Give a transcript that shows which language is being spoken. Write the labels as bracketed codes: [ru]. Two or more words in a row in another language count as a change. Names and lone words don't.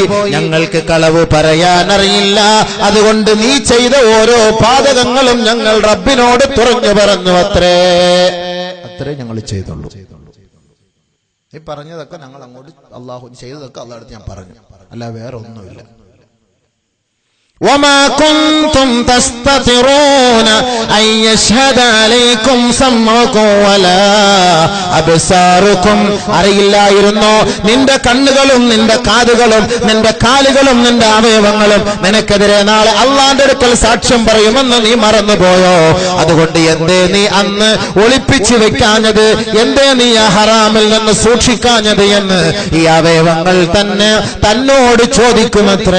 [ml] ഞങ്ങൾക്ക് കളവ് പറയാൻ അറിയില്ല, അതുകൊണ്ട് നീ ചെയ്ത ഓരോ പാതകങ്ങളും ഞങ്ങൾ റബ്ബിനോട് തുറന്നു പറഞ്ഞു. അത്രേ ഞങ്ങൾ ചെയ്തുള്ളൂ. ഈ പറഞ്ഞതൊക്കെ ഞങ്ങൾ അങ്ങോട്ട്, അള്ളാഹു ചെയ്തതൊക്കെ അള്ളാഹുടെ ഞാൻ പറഞ്ഞു, അല്ല വേറെ ഒന്നുമില്ല. [ar] وما كنتم تستطيعون أن يشهد عليكم سمعكم ولا أبصاركم. [ml] അറിയില്ലായിരുന്നു നിന്റെ കണ്ണുകളും നിന്റെ കാതുകളും നിന്റെ കാലുകളും നിന്റെ അവയവങ്ങളും നിനക്കെതിരെ നാളെ അള്ളാന്റെ അടുക്കൽ സാക്ഷ്യം പറയുമെന്ന് നീ മറന്നുപോയോ? അതുകൊണ്ട് എന്തേ നീ അന്ന് ഒളിപ്പിച്ചു വെക്കാഞ്ഞത്, എന്തേ നീ ആ ഹറാമിൽ നിന്ന് സൂക്ഷിക്കാഞ്ഞത് എന്ന് ഈ അവയവങ്ങൾ തന്നെ തന്നോട് ചോദിക്കുമത്രേ.